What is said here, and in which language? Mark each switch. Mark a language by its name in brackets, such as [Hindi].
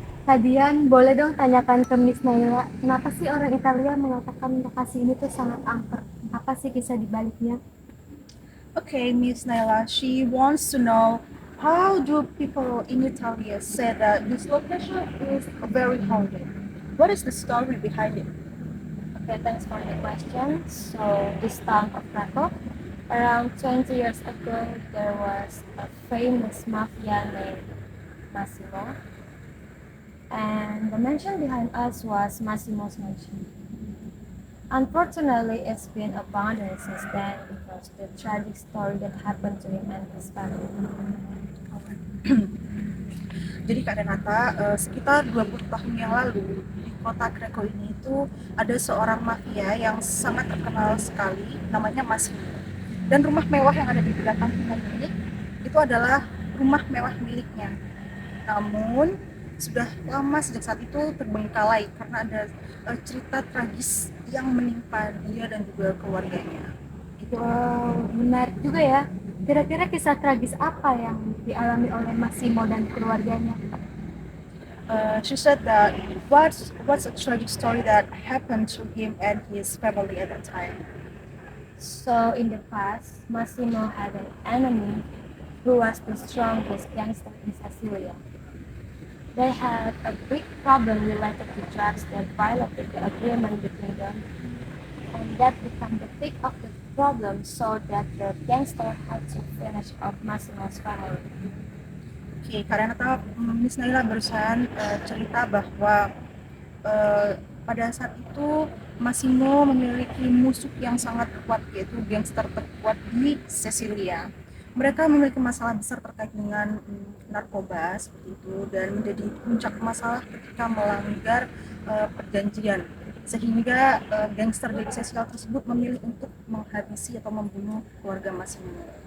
[Indonesian] Kadian, boleh dong tanyakan ke Miss Naila, kenapa sih orang Italia mengatakan lokasi ini tuh sangat angker? Apa sih kisah di baliknya? [English] Okay, Miss Naila, she wants to know how do people in Italy say that this location is very haunted? What is the story behind it? Okay, thanks for the question. So, this town of Krakow, around 20 years ago, there was a famous mafia named Massimo, and the mansion behind us was Massimo's mansion. Unfortunately, it's been abandoned since then because the tragic story that happened to him and his family. [Indonesian] Jadi Kak Renata, sekitar 20 tahun yang lalu di kota Krakow ini itu ada seorang mafia yang sangat terkenal sekali, namanya Massimo. Dan rumah mewah yang ada di belakang kita ini itu adalah rumah mewah miliknya. Namun sudah lama sejak saat itu terbengkalai karena ada cerita tragis yang menimpa dia dan juga keluarganya. Wow, menarik juga ya. Kira-kira kisah tragis apa yang dialami oleh Massimo dan keluarganya? [English] She said that what's a tragic story that happened to him and his family at that time. So, in the past, Massimo had an enemy who was the strongest gangster in Sicilia. They had a big problem related to drugs that violated the agreement between them, and that became the peak of the problem so that the gangster had to finish off Massimo's family. [Indonesian] Oke, karena Miss Naila barusan cerita bahwa eh, pada saat itu Massimo memiliki musuh yang sangat kuat, yaitu gangster terkuat di Sicilia. Mereka memiliki masalah besar terkait dengan narkoba seperti itu dan menjadi puncak masalah ketika melanggar perjanjian, sehingga gangster dari Sicilia tersebut memilih untuk menghabisi atau membunuh keluarga Massimo.